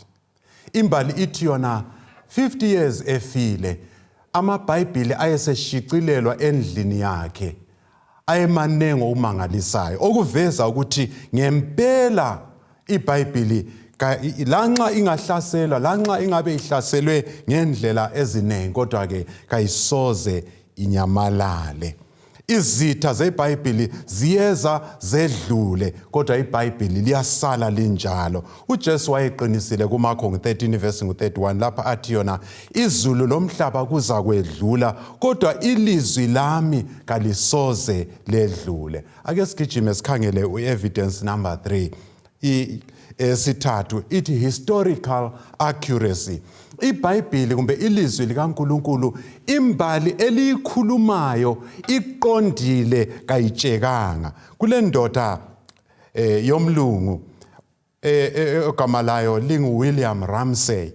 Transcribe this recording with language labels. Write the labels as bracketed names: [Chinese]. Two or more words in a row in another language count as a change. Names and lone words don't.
[North Ndebele] Imbali ithi yona 50 years efile amaBhayibheli ayeseshicilelwa endlini yakhe ayemanengo umangalisayo okuveza ukuthi ngempela iBhayibheli lanxa ingahlaselwa lanxa ingabe ihlaselwe ngendlela ezinengi kodwa ke kayisoze inyamalale. Izitha zeBhayibheli ziyeza zedlule kodwa iBhayibheli liyasala linjalo. uJesu wayeqinisile kuMarko 13 verse 31 lapha athi yona izulu lomhlaba kuza kwedlula kodwa ilizwi lami kalisoze ledlule. Ake sigijime sikhangele [English] evidence number [North Ndebele] 3. Esithathu ithi [English] historical accuracy. [North Ndebele] iBhayibheli kumbe ilizwi likaNkulunkulu imbali elikhulumayo iqondile kayitshekanga. Kule ndoda yomlungu ogama layo linguWilliam Ramsay.